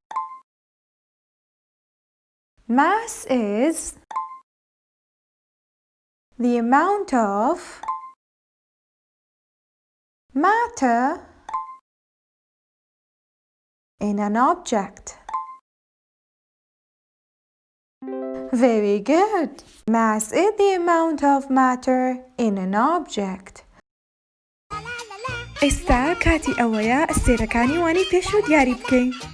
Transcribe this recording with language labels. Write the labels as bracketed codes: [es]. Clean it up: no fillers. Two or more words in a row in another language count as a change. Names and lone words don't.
[en] Mass is the amount of matter in an object. Very good. Mass is the amount of matter in an object. [ckb] ئێستا کاتی ئەوەیە ئەستێرەکانی وانی پێشوو دیاری بکەین.